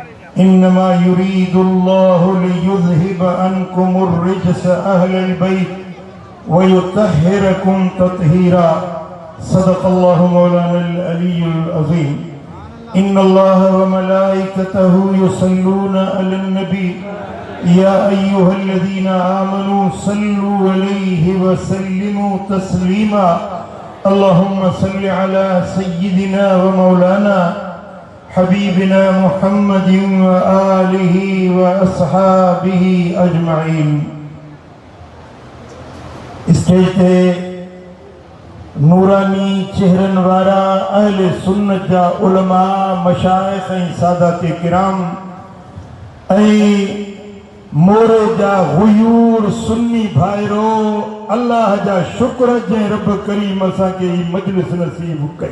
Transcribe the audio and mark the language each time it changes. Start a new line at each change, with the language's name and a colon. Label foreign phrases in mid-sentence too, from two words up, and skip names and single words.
Arabic: إنما يريد الله ليذهب عنكم الرجس أهل البيت ويطهركم تطهيرا. صدق الله مولانا العلي العظيم. إن الله وملائكته يصلون على النبي يا أيها الذين آمنوا صلوا عليه وسلموا تسليما. اللهم صل على سيدنا ومولانا حبيبنا محمد وآله وأصحابه أجمعين.
Sindhi: स्टेज ते नूरानी चेहरन वारा अहले सुन्नत जा उलमा मशाइख ऐं सादात किराम ऐं मोरे जा गुयूर सुन्नी भाइरो अल्लाह जा शुक्र जंहिं रब करीम असांखे ही मजलिस नसीब कई।